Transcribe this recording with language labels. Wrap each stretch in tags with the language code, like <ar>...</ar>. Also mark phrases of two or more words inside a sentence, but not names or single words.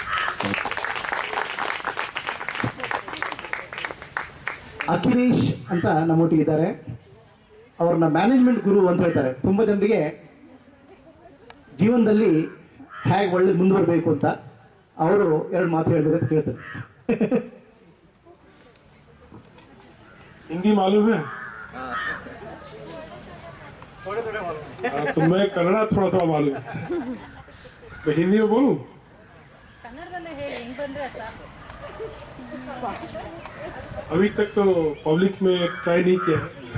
<kn>ಅಖಿಲೇಶ್ ಅಂತ ನಮ್ಮೊಟ್ಟಿಗಿದ್ದಾರೆ. ಅವ್ರನ್ನ ಮ್ಯಾನೇಜ್ಮೆಂಟ್ ಗುರು ಅಂತ ಹೇಳ್ತಾರೆ. ತುಂಬ ಜನರಿಗೆ ಜೀವನದಲ್ಲಿ ಹೇಗೆ ಒಳ್ಳೆ ಮುಂದುವರಬೇಕು ಅಂತ ಅವರು ಎರಡು ಮಾತು ಹೇಳ್ಬೇಕಂತ ಕೇಳ್ತಾರೆ.</kn> <hi>हिंदी मालूम है? तो मैं कन्नड़ा थोड़ा थोड़ा मालूम है. मैं हिंदी में बोलूं? अभी तक तो पब्लिक में ट्राई नहीं किया है.</hi>